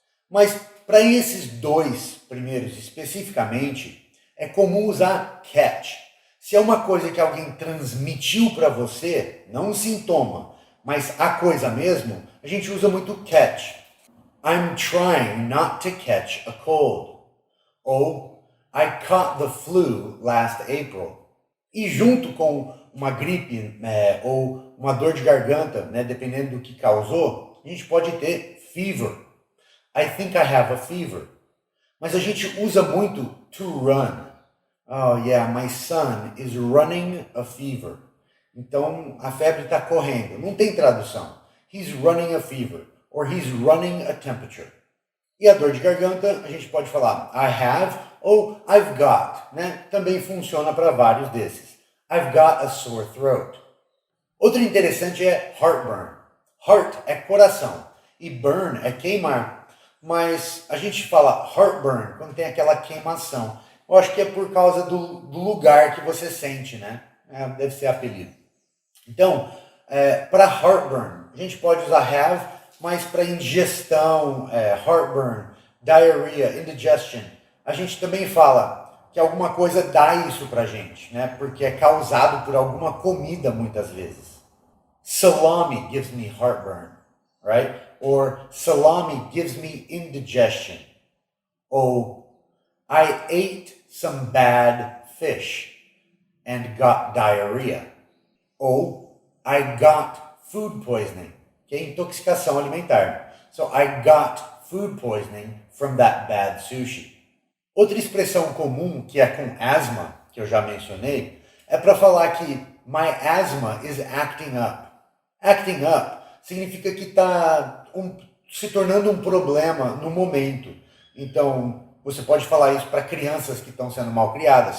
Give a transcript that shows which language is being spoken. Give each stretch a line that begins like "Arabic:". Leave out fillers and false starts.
Portuguese: Mas para esses dois primeiros especificamente, é comum usar catch. Se é uma coisa que alguém transmitiu para você, não um sintoma, mas a coisa mesmo, a gente usa muito catch.
English: I'm trying not to catch a cold. Ou I caught the flu last April.
Portuguese: E junto com uma gripe ou uma dor de garganta, né, dependendo do que causou, a gente pode ter fever.
English: I think I have a fever.
Portuguese: Mas a gente usa muito
English: to run. Oh yeah, my son is running a fever.
Portuguese: Então a febre está correndo. Não tem tradução.
English: He's running a fever. Or he's running a temperature.
Portuguese: E a dor de garganta, a gente pode falar
English: I have
Portuguese: ou
English: I've got,
Portuguese: né? Também funciona para vários desses.
English: I've got a sore throat.
Portuguese: Outro interessante é heartburn. Heart é coração e burn é queimar. Mas a gente fala heartburn quando tem aquela queimação. Eu acho que é por causa do lugar que você sente, né? Deve ser apelido. Então, para heartburn, a gente pode usar have, mas para indigestão, heartburn, diarrhea, indigestion, a gente também fala que alguma coisa dá isso pra gente, né? Porque é causado por alguma comida muitas vezes.
English: Salami gives me heartburn, right? Or salami gives me indigestion. Ou I ate some bad fish and got diarrhea. Ou I got food poisoning.
Portuguese: que é intoxicação alimentar.
English: So I got food poisoning from that bad sushi.
Portuguese: Outra expressão comum que é com asthma, que eu já mencionei, é para falar que
English: my asthma is acting up.
Portuguese: Acting up significa que está se tornando um problema no momento. Então, você pode falar isso para crianças que estão sendo mal criadas.